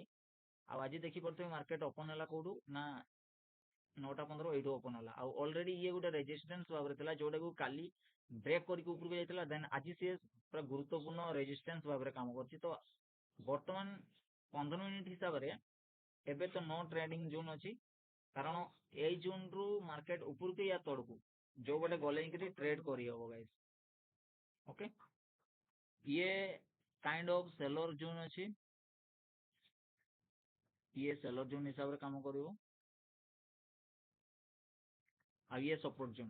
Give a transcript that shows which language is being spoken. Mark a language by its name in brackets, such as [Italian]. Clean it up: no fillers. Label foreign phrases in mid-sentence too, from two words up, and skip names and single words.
[Odia] ଆଉ ଆଜି ଦେଖିପାରୁଥିବେ [English] market open [Odia] ହେଲା କୋଉଠୁ ନା 9:15 ଏଇଠୁ ଓପନ ହେଲା ଆଉ ଅଲରେଡି ଇଏ ଗୋଟେ ରେଜିଷ୍ଟାନ୍ସ ଭାବରେ ଥିଲା ଯୋଉଟାକୁ କାଲି ବ୍ରେକ୍ କରିକି ଉପରକୁ ଯାଇଥିଲା। ଦେନ୍ ଆଜି ସିଏ ପୁରା ଗୁରୁତ୍ୱପୂର୍ଣ୍ଣ ରେଜିଷ୍ଟାନ୍ସ ଭାବରେ କାମ କରୁଛି। ତ ବର୍ତ୍ତମାନ 15 ମିନିଟ୍ ହିସାବରେ ଏବେ ତ [English] no trading zone [Odia] ଅଛି, କାରଣ ଏଇ ଜୋନ୍ ରୁ ମାର୍କେଟ ଉପରକୁ ୟା ତଳକୁ ଯୋଉ ଗୋଟେ ଗଲେ ହିଁ ଟ୍ରେଡ୍ କରିହବ ଗାଇସ୍। ଓକେ, ଇଏ [English] kind of seller zone [Odia] ଅଛି, ଇଏ [English] seller zone [Odia] ହିସାବରେ କାମ କରିବ ଆଉ ଇଏ [English] support zone.